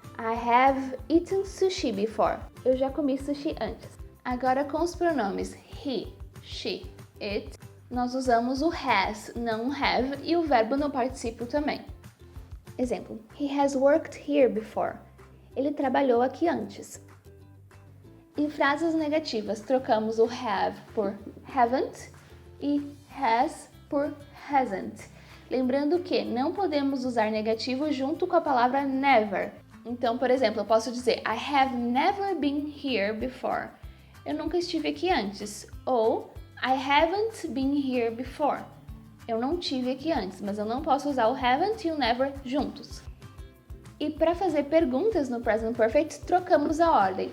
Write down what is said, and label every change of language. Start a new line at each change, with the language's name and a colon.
English: I have eaten sushi before.
Portuguese: Eu já comi sushi antes. Agora com os pronomes he, she, it, nós usamos o has, não o have, e o verbo no particípio também. Exemplo,
English: he has worked here before.
Portuguese: Ele trabalhou aqui antes. Em frases negativas, trocamos o have por haven't e has por hasn't. Lembrando que não podemos usar negativo junto com a palavra never. Então, por exemplo, eu posso dizer
English: I have never been here before.
Portuguese: Eu nunca estive aqui antes. Ou
English: I haven't been here before.
Portuguese: Eu não tive aqui antes, mas eu não posso usar o haven't e o never juntos. E para fazer perguntas no Present Perfect, trocamos a ordem.